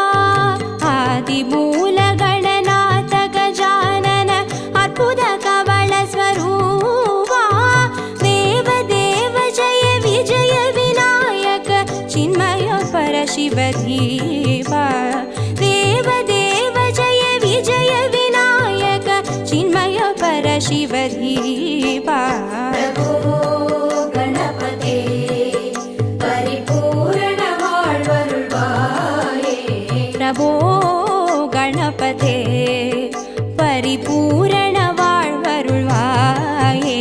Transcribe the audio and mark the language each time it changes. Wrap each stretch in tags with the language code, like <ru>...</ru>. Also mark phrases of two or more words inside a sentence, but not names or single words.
<sa>आदि मूलगणनाथ गजानन अद्भुत कवल स्वरूपा. विजय विनायक चिन्मय परशिवधीवा. देव देव जय विजय विनायक चिन्मय परशिवधीवा. प्रभो गणपते परिपूर्ण</sa> <ta>வாழ்வருள்வாயே.</ta> <sa>प्रभो गणपते परिपूर्ण</sa> <ta>வாழ்வருள்வாயே.</ta>